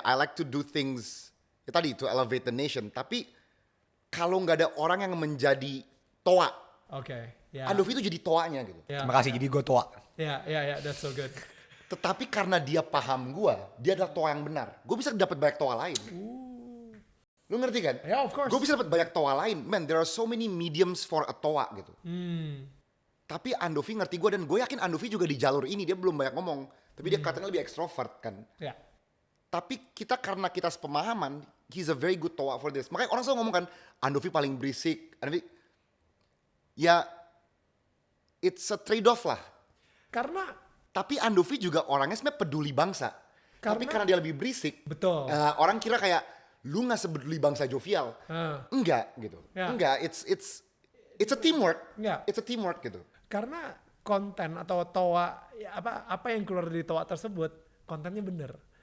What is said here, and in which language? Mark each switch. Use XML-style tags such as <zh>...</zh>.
<en>I like to do things ya tadi to elevate the nation.</en> <id>Tapi kalau nggak ada orang yang menjadi toa, Oke. Andovi itu jadi toanya gitu. Terima kasih, jadi gue tua.</id> <en>Ya, that's so good.</en> <id>Tetapi karena dia paham gue, dia adalah toa yang benar. Gue bisa dapat banyak toa lain. Lu ngerti kan?</id> <en>Yeah, of course.</en> <id>Gue bisa dapat banyak toa lain.</id> <en>Man, there are so many mediums for a toa gitu.</en> <id>Tapi Andovi ngerti gue dan gue yakin Andovi juga di jalur ini dia belum banyak ngomong. Tapi dia katanya lebih ekstrovert kan. Ya. Tapi karena kita sepemahaman,</id> <en>he's a very good toa for this.</en> <id>Makanya orang selalu ngomong kan, Andovi paling berisik. Andovi, ya</id> <en>it's a trade off</en> <id>lah. Karena Tapi Andovi juga orangnya sebenarnya peduli bangsa. Tapi karena dia lebih berisik, Betul. orang kira kayak lu nggak sebeduli bangsa jovial. Enggak gitu. Ya.</id> <en>Enggak, it's a teamwork.</en> <id>Ya.</id> <en>It's a teamwork gitu.</en> <id>Karena konten atau toa ya apa yang keluar dari toa tersebut kontennya bener.</id>